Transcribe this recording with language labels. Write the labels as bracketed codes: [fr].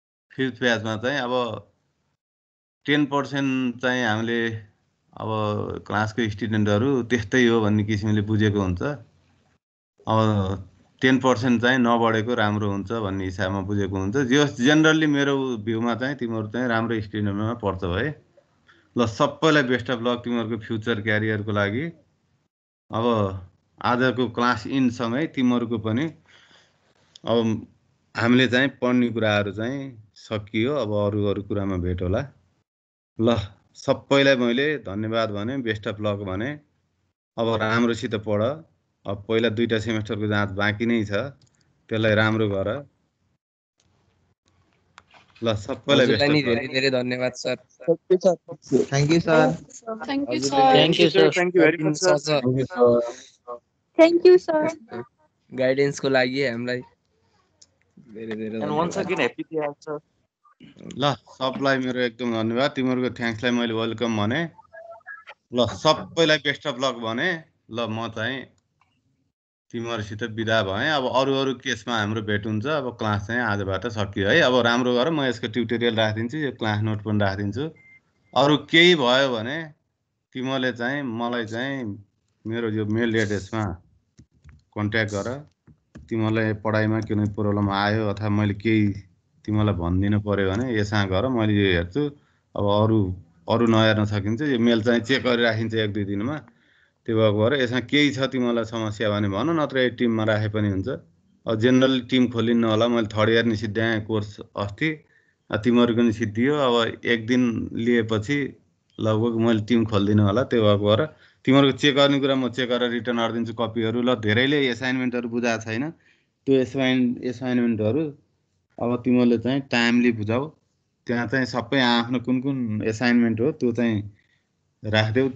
[ne] 5th ब्याचमा चाहिँ अब 10% चाहिँ हामीले अब क्लासको स्टुडेन्टहरू त्यस्तै हो भन्ने किसिमले बुझेको हुन्छ। अब 10% चाहिँ नबढेको राम्रो हुन्छ भन्ने हिसाबमा बुझेको हुन्छ। जेनरली मेरो भ्यूमा चाहिँ तिमीहरू चाहिँ राम्रो स्टुडेन्टमा पढ्छौ है। ल सबैलाई बेस्ट अफ लक तिमीहरूको फ्युचर क्यारियरको लागि। अब आजको क्लास इनसँगै तिमीहरूको पनि अब हामीले चाहिँ पढ्ने कुराहरू चाहिँ सकियो। अब अरू कुरामा भेट होला। ल सबैलाई मैले धन्यवाद भने, बेस्ट अफ लक भने। अब राम्रोसित पढ। अब पहिला 2टा सेमेस्टरको जाँच बाँकी नै छ, त्यसलाई राम्रो गर। ल सबैलाई बेस्ट अफ लक। धेरै धेरै धन्यवाद sir. [en] Thank you sir. Thank you, [ne] हजुरले [en] sir. Thank you, sir. Thank you very much, sir. Thank you, sir. [ne] गाइडेन्सको लागि हामीलाई धेरै धेरै [en] And once [ne] धन्यवाद। [en] again, happy to have sir. [ne] ल सबलाई मेरो एकदम धन्यवाद। तिमीहरूको थ्याङ्क्सलाई मैले वेलकम भने। ल सबैलाई बेस्ट अफ लक भने। ल म चाहिँ तिमीहरूसित बिदा भएँ। अब अरू केसमा हाम्रो भेट हुन्छ। अब क्लास चाहिँ आजबाट सकियो है। अब राम्रो गर, म यसको ट्युटोरियल राखिदिन्छु, यो क्लास नोट पनि राखिदिन्छु। अरू केही भयो भने तिमीले चाहिँ मलाई चाहिँ मेरो यो मेल एड्रेसमा कन्ट्याक्ट गर। तिमीलाई पढाइमा कुनै प्रब्लम आयो अथवा मैले केही तिमीलाई भनिदिनु पर्यो भने यसमा गर, मैले यो हेर्छु। अब अरू नहेर्न सकिन्छ। यो मेल चाहिँ चेक गरिराखिन्छ 1-2 दिनमा। त्यो भएको भएर यसमा केही छ तिमीलाई समस्या भने भन, नत्र यो टिममा राखे पनि हुन्छ। अब जेनरली टिम खोलिन्न होला। मैले 3rd इयर नि सिद्ध्याएँ कोर्स अस्ति, तिमीहरूको नि सिद्धियो। अब 1 दिन लिएपछि लगभग मैले टिम खोल्दिनँ होला। त्यो भएको भएर तिमीहरूको चेक गर्ने कुरा म चेक गरेर रिटर्न गरिदिन्छु कपीहरू। ल धेरैले एसाइनमेन्टहरू बुझाएको छैन, त्यो एसाइनमेन्टहरू अब तिमीहरूले चाहिँ टाइमली बुझाऊ। त्यहाँ चाहिँ सबै आफ्नो कुन एसाइनमेन्ट हो त्यो चाहिँ राखिदेऊ।